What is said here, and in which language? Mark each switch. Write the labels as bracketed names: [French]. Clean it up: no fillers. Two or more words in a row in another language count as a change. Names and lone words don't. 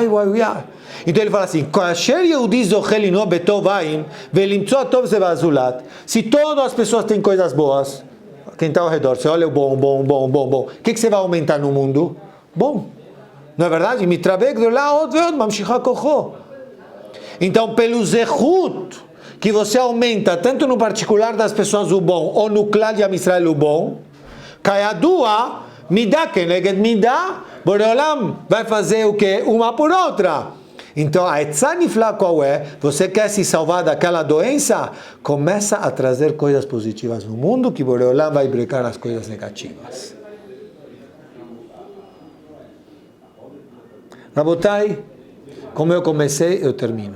[Portuguese] Então ele fala assim: se todas as pessoas têm coisas boas, quem está ao redor, você olha o bom. O que você vai aumentar no mundo? Bom. Não é verdade? Então, pelo zehut, que você aumenta tanto no particular das pessoas o bom, ou no clã de [Hebrew] Am Israel [Portuguese] o bom, kayadua, [Hebrew] midá keneged midá, [Portuguese] Boreolam vai fazer o quê? Uma por outra. Então, a [Hebrew] etzá niflá [Portuguese] qual é? Você quer se salvar daquela doença? Começa a trazer coisas positivas no mundo, que Boreolam vai brecar as coisas negativas. Rabotai, como eu comecei, eu termino.